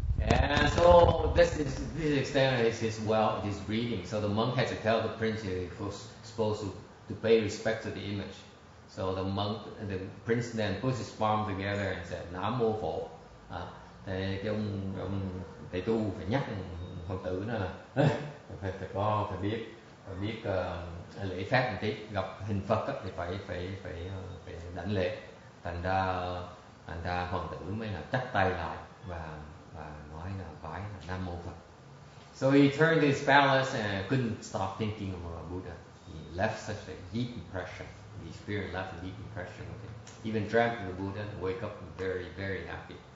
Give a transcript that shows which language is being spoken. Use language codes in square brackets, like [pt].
[en] And so this extent is his wealth, his breeding. So the monk had to tell the prince he was supposed to pay respect to the image. So the prince then put his palm together and said, Nam Mô Phổ. [vi] Thì cái ông thầy tu phải nhắc hoàng tử đó là phải biết lễ phép một tí, gặp hình Phật thì phải đảnh lễ. Thành ra hoàng tử mới là chắp tay lại và nói là vái là Nam Mô Phật. [en] So he turned to his palace and couldn't stop thinking of Buddha. He left such a deep impression. The spirit left a deep impression with him. Even dreamt of the Buddha and wake up very, very happy.